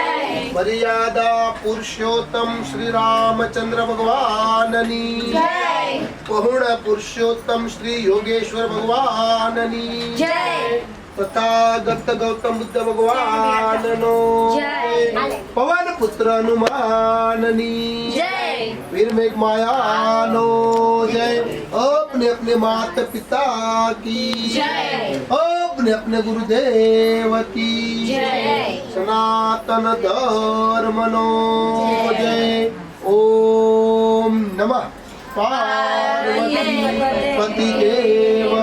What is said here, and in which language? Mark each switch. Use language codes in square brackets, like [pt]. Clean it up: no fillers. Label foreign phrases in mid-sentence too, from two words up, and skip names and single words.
[gu] મર્યાદા પુરુષોત્તમ શ્રી રામચંદ્ર ભગવાનની જય. પૂર્ણ પુરુષોત્તમ શ્રી યોગેશ્વર ભગવાનની જય. તથાગત ગૌતમ બુદ્ધ ભગવાનનો જય. પવન પુત્ર હનુમાનની જય. વીર મેઘ માયાનો જય. [hi] अपने अपने माता पिता की जय. अपने अपने गुरुदेव की जय. [gu] સનાતન ધર્મનો જય. [sa] ओम नमः पार्वती पति